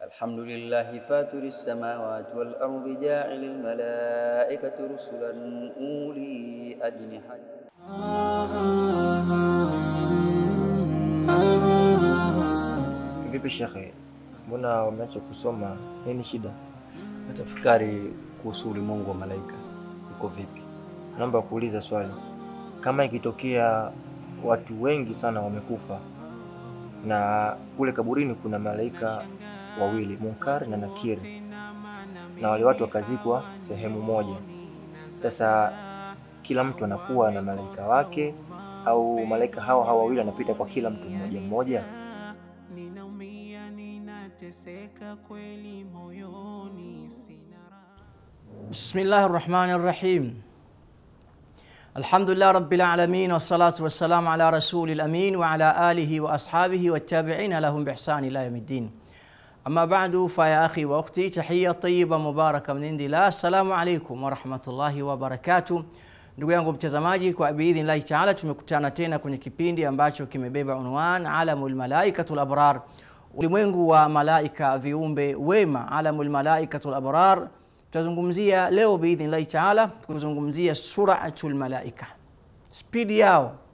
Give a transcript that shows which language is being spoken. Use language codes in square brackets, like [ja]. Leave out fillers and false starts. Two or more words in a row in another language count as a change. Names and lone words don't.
[ar] الحمد لله فاتر السماوات والأرض جاعل الملائكة رسلا أولي أجنحة. [sw] Vipi shekhe, mbona umeacha kusoma? Nini shida? Natafakari kuhusu ulimwengu wa malaika uko vipi. Naomba kuuliza swali. Kama ikitokea watu wengi sana wamekufa na kule kaburini kuna malaika wawili, Munkar na Nakir, na wale watu wakazikwa sehemu moja, sasa kila mtu anakuwa na malaika wake au malaika hao wawili wanapita kwa kila mtu mmoja mmoja? [ar] بسم الله الرحمن الرحيم. الحمد لله رب العالمين والصلاة والسلام على رسول الأمين وعلى آله وأصحابه وتابعين لهم بإحسان إلى يوم الدين. أما بعد فيا أخي وأختي تحية طيبة مباركة من عند الله. السلام عليكم ورحمة الله وبركاته. [sw] Ndugu yangu mtazamaji, kwa [ar] بإذن الله تعالى [sw] tumekutana tena kwenye kipindi ambacho kimebeba unwan [ar] عالم الملائكة الأبرار, [sw] ulimwengu wa malaika viumbe wema. [ar] عالم الملائكة الأبرار [sw] tutazungumzia leo [ar] بإذن الله تعالى, [sw] kuzungumzia [ar] صورة الملائكة, [sw] speed yao.